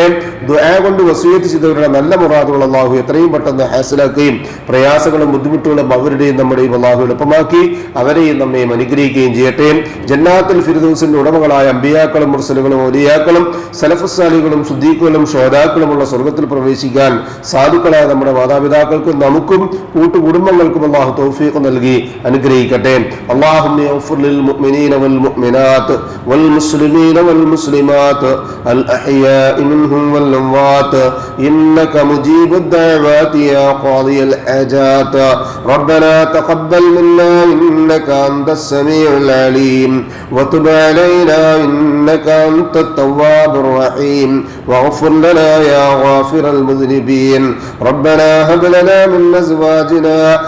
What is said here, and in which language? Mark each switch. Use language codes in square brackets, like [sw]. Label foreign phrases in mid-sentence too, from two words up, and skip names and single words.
[ml] ദുആ കൊണ്ട് വസിയത്ത് ചെയ്തവരുടെ നല്ല മുറാദുകൾ അല്ലാഹു എത്രയും പെട്ടെന്ന് ഹാസിലാക്കുകയും പ്രയാസങ്ങളും ബുദ്ധിമുട്ടുകളും അവരുടെയും നമ്മുടെയും അല്ലാഹു എളുപ്പമാക്കി അവരെയും നമ്മെയും അനുഗ്രഹിക്കുകയും ചെയ്യട്ടെ. ജന്നാത്തുൽ ഫിർദൗസിന്റെ ഉടമകളായ അമ്പിയാക്കളും മുർസലുകളും ഔലിയാക്കളും [ar] السلف الصالح [ml] സുദ്ദീഖുകളും ശുഹദാക്കളുമുള്ള സ്വർഗ്ഗത്തിൽ പ്രവേശിക്കാൻ സാധുക്കളായ നമ്മുടെ മാതാപിതാക്കൾക്കും നമുക്കും കൂട്ടുകുടുംബങ്ങൾക്കും അല്ലാഹു തൗഫീഖ് നൽകി അനുഗ്രഹിക്കട്ടെ. [ar] اللهم اغفر للمؤمنين والمؤمنات والمسلمين والمسلمات الأحياء منهم والأموات إنك مجيب الدعوات يا قاضي الحاجات ربنا تقبل منا إنك أنت السميع العليم وتب علينا إنك أنت التواب الرحيم واغفر لنا يا غافر المذنبين ربنا هب لنا من أزواجنا